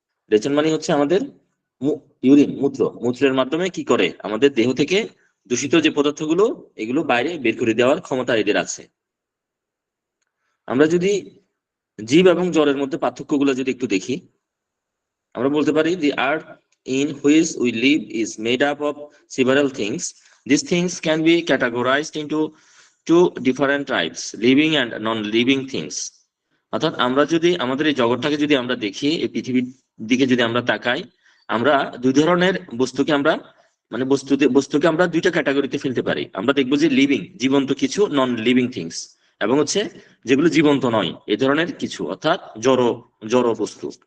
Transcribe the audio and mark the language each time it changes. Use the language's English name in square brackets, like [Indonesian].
[Bangla] রেচন মানে হচ্ছে আমাদের ইউরিন, মূত্রের মাধ্যমে কি করে আমাদের দেহ থেকে দূষিত যে পদার্থগুলো, এগুলো বাইরে বের করে দেওয়ার ক্ষমতা এদের আছে। আমরা যদি জীব এবং জড়ের মধ্যে পার্থক্যগুলো যদি একটু দেখি, আমরা বলতে পারি [English] The earth in which we live is made up of several things. These things can be categorized into two different types, living and non-living things. [Bangla] অর্থাৎ আমরা যদি আমাদের এই জগৎটাকে যদি আমরা দেখি, এই পৃথিবীর দিকে যদি আমরা তাকাই, আমরা দুই ধরনের বস্তুকে আমরা মানে বস্তুকে আমরা দুইটা ক্যাটাগরিতে ফেলতে পারি। আমরা দেখবো যে লিভিং জীবন্ত কিছু, নন লিভিং থিংস, এবং হচ্ছে যেগুলো জীবন্ত নয় এই ধরনের কিছু, অর্থাৎ জড় জড় বস্তু।